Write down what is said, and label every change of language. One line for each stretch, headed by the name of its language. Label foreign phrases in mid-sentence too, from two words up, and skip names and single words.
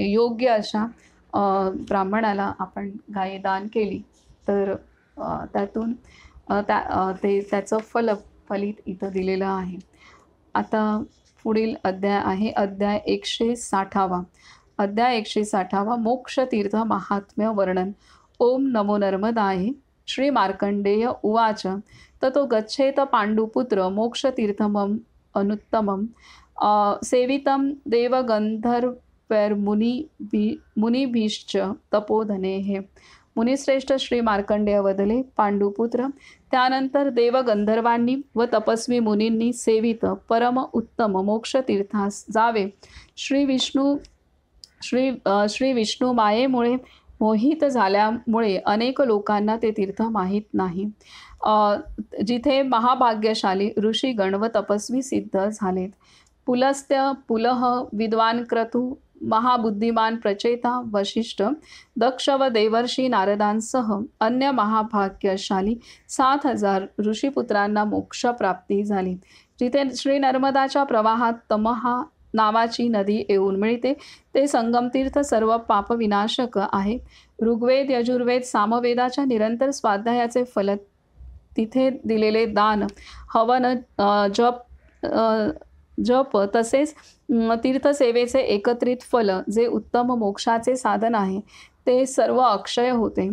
Marathi: योग्य अशा ब्राह्मणाला आपण गाय दान केली तर त्यातून त्याचं फलित इथं दिलेलं आहे. आता पुढील अध्याय आहे अध्याय 160वा. अध्याय 160वा मोक्षतीर्थ महात्म्य वर्णन.
Sanskrit: ओम नमो नर्मदाय. श्री मार्कंडेय उवाच. ततो गच्छेत पांडुपुत्र मोक्षतीर्थमं अनुत्तमं सेवितं देवगंधर्वैर्मुनिभिश्च तपोधनेः.
Marathi: मुनिश्रेष्ठ श्री मार्कंडेय वदले, पांडुपुत्र, त्यानंतर देवगंधर्वांनी व तपस्वी मुनींनी सेवित परम उत्तम मोक्षतीर्थास जावे. श्री विष्णू मायेमुळे मोहित झाल्यामुळे अनेक लोकांना ते तीर्थ माहीत नाही. जिथे महाभाग्यशाली ऋषीगण व तपस्वी सिद्ध झालेत. पुलस्त्य, पुलह, विद्वान क्रतु, महाबुद्धिमान प्रचेता वशिष्ठ, दक्ष व देवर्षी नारदांसह अन्य महाभाग्यशाली 7000 ऋषीपुत्रांना मोक्षप्राप्ती झाली. जिथे श्री नर्मदाच्या प्रवाहात तमहा नावाची नदी येऊन मिळते ते संगमतीर्थ सर्व पापविनाशक आहे. ऋग्वेद, यजुर्वेद, सामवेदाच्या निरंतर स्वाध्यायाचे फल, तिथे दिलेले दान, हवन, जप तसेच तीर्थसेवेचे एकत्रित फल जे उत्तम मोक्षाचे साधन आहे ते सर्व अक्षय होते.